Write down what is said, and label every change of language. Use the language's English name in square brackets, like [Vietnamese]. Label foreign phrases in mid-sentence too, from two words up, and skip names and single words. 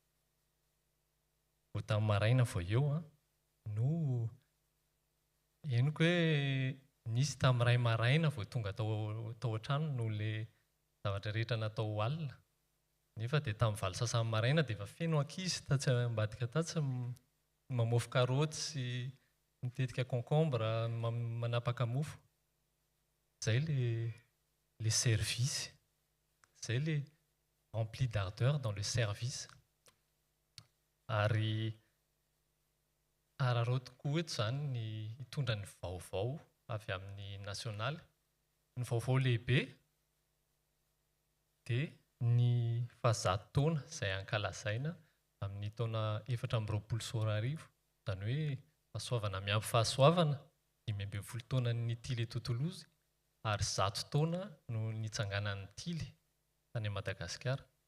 [Malagasy] Vao tamin'ny maraina vao eo no henoko hoe nisy tamin'ny ray maraina vao tonga tao an-trano no le zavatra rehetra natao alina nefa dia tamin'ny valo sasany maraina dia efa feno ankizy tatsy ambadika tatsy mamofo karoty sy mitetika concombre manapaka mofo. [French] Zay les services. Zay le rempli d'ardeur dans le service. [Malagasy] Ary arareo tokoa eto izany ny hitondra ny vaovao avy amin'ny nasionaly. Ny vaovao lehibe dia ny fahazatotaona izay ankalazaina amin'ny taona 2024 izany hoe fahasoavana miampy fahasoavana 20 taona ny Tily eto Toulouse ary 100 taona no nitsanganan'ny Tily tany Madagasikara.